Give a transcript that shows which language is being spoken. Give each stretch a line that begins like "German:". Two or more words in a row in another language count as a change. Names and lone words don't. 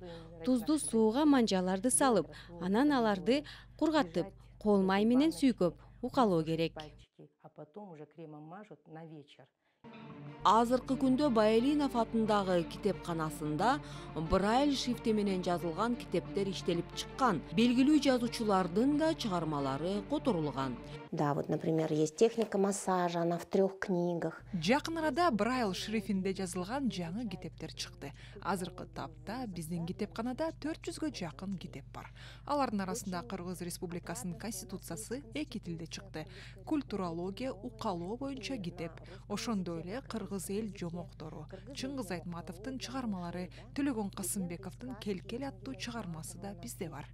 Kyrgyz: Туздуу сууга манжаларды салып, анан аларды кургатып, кол май менен сүйкөп укалоо керек. Азыркы күндө Баэлинов атындагы китепканасында Брайль шрифти менен жазылган китептер иштелип чыккан. Белгилүү жазуучулардын да чыгармалары которулган.
Russian: Да, вот, например, есть техника массажа, она в 3 книгах.
Kyrgyz: Жакын арада Брайль шрифтинде жазылган жаңы китептер чыкты. Азыркы тапта биздин китепканада 400гө жакын китеп бар. Алардын арасында Кыргыз Республикасынын конституциясы 2 тилде чыкты. Культурология, укалоо боюнча китеп. Ошондой эле Кыргыз эл жомоктору, Чыңгыз Айтматовдун чыгармалары, Төлөгөн Касымбековдун Келкел аттуу чыгармасы да бизде бар.